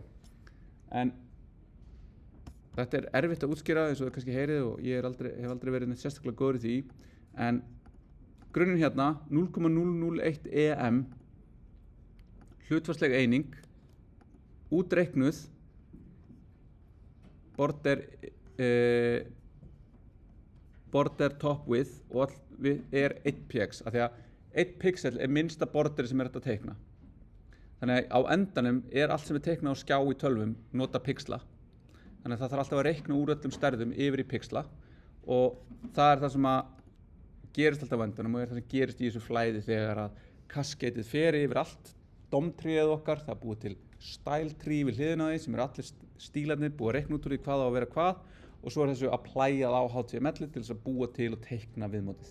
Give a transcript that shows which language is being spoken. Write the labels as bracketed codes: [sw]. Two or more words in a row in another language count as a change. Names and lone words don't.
[is] En þetta er erfitt að útskýra eins og þið kannski heyrið og ég hef aldrei verið neitt sérstaklega góður í því. En grunninn hérna 0,001 EM, hlutfallsleg eining, útreiknuð, [en] border top width [is] og er 1 px af því að 1 pixel er minnsta borderi sem er hægt að teikna. Þannig að á endanum er allt sem er teiknað á skjá í tölvum nota pixla. Þannig að það þarf alltaf að reikna úr öllum stærðum yfir í pixla og það er það sem að gerist alltaf á endanum og er það sem gerist í þessu flæði þegar að kasketið fer yfir allt domtríið okkar, það er búið til [en] style tree [is] við hliðina á því sem eru allir stílarnir búið að reikna út úr því hvað á að vera hvað og svo er þessu applæjað á HTML-ið til þess að búa til og teikna viðmótið.